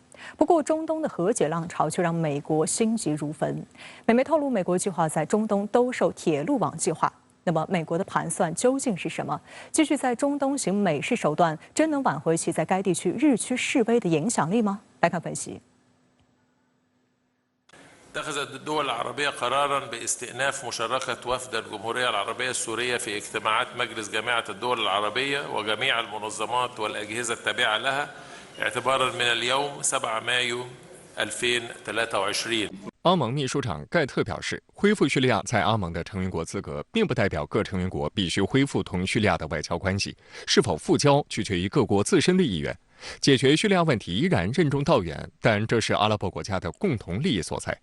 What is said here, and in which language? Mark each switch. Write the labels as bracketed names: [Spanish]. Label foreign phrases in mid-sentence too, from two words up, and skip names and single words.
[Chinese] 不过，中东的和解浪潮却让美国心急如焚。美媒透露，美国计划在中东兜售铁路网计划。那么，美国的盘算究竟是什么？继续在中东行美式手段，真能挽回其在该地区日趋式微的影响力吗？来看分析。 [Arabic] اتخذت الدول العربية قرارا باستئناف مشاركة وفد الجمهورية العربية السورية في اجتماعات مجلس جامعة الدول العربية وجميع المنظمات والأجهزة التابعة لها اعتبارا من اليوم 7 مايو 2023。 [Chinese] 欧盟秘书长盖特表示，恢复叙利亚在欧盟的成员国资格，并不代表各成员国必须恢复同叙利亚的外交关系。是否复交，取决于各国自身的意愿。解决叙利亚问题依然任重道远，但这是阿拉伯国家的共同利益所在。